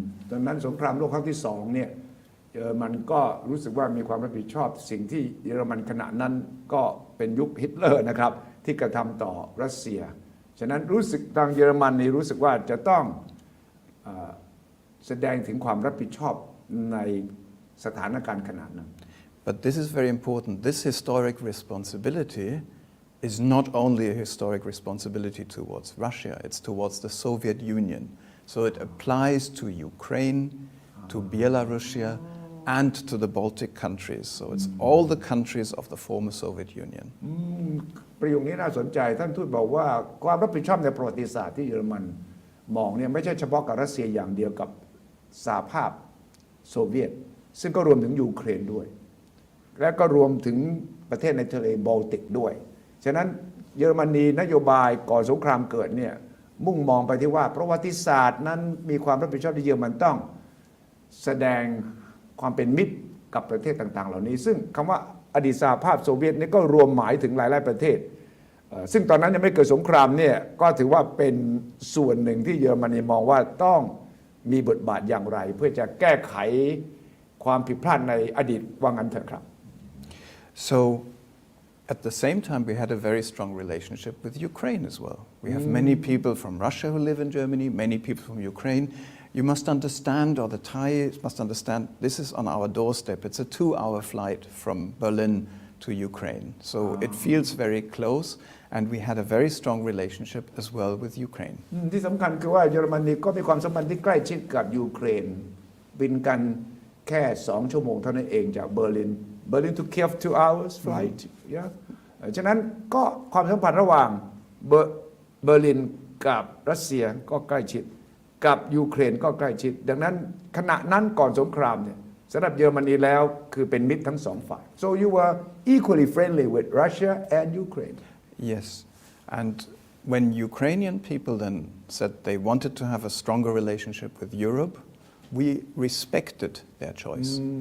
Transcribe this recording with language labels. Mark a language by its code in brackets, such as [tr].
[th] ตอนนั้นสงครามโลกครั้งที่2เนี่ยเยอรมันก็รู้สึกว่ามีความรับผิดชอบสิ่งที่เยอรมันขณะนั้นก็เป็นยุคฮิตเลอร์นะครับที่กระทำต่อรัสเซียฉะนั้นรู้สึกทางเยอรมันนี่รู้สึกว่าจะต้องแสดงถึงความรับผิดชอบในสถานการณ์ขนาดนั้น [en] But this is very important. This historic responsibility is not only a historic responsibility towards Russia, it's towards the Soviet Union. So it applies to Ukraine, to Belarus, and to the Baltic countries. So it's all the countries of the former Soviet Union. [th] ประโยคนี้น่าสนใจท่านทูตบอกว่าความรับผิดชอบในประวัติศาสตร์ที่เยอรมันมองเนี่ยไม่ใช่เฉพาะกับรัสเซียอย่างเดียวกับสหภาพโซเวียตซึ่งก็รวมถึงยูเครนด้วยและก็รวมถึงประเทศในทะเลบอลติกด้วยฉะนั้นเยอรมนีนโยบายก่อนสงครามเกิดเนี่ยมุ่งมองไปที่ว่าประวัติศาสตร์นั้นมีความรับผิดชอบที่เยอรมันต้อง แสดงความเป็นมิตรกับประเทศต่างๆเหล่านี้ซึ่งคำว่าอดีตสหภาพโซเวียตนี่ก็รวมหมายถึงหลายๆประเทศซึ่งตอนนั้นยังไม่เกิดสงครามเนี่ยก็ถือว่าเป็นส่วนหนึ่งที่เยอรมนีมองว่าต้องมีบทบาทอย่างไรเพื่อจะแก้ไขความผิดพลาดในอดีตว่างั้นเถอะครับ [en] So at the same time we had a very strong relationship with Ukraine as well. We have many people from Russia who live in Germany, many people from Ukraine. You must understand, or the Thai must understand, this is on our doorstep. It's a 2-hour flight from Berlin to Ukraine. So it feels very close, and we had a very strong relationship as well with Ukraine. [th] ที่สำคัญคือว่าเยอรมนีก็มีความสัมพันธ์ที่ใกล้ชิดกับยูเครนบินกันแค่2 ชั่วโมงเท่านั้นเองจากเบอร์ลิน [en] to Kiev 2 hours flight [th] ฉะนั้นก็ความสัมพันธ์ระหว่างเบอร์ลินกับรัสเซียก็ใกล้ชิดกับยูเครนก็ใกล้ชิดดังนั้นขณะนั้นก่อนสงครามเนี่ยสำหรับเยอรมนีแล้วคือเป็นมิตรทั้ง2 ฝ่าย [en] so you were equally friendly with Russia and Ukraine Yes, and when Ukrainian people then said they wanted to have a stronger relationship with Europe, we respected their choice.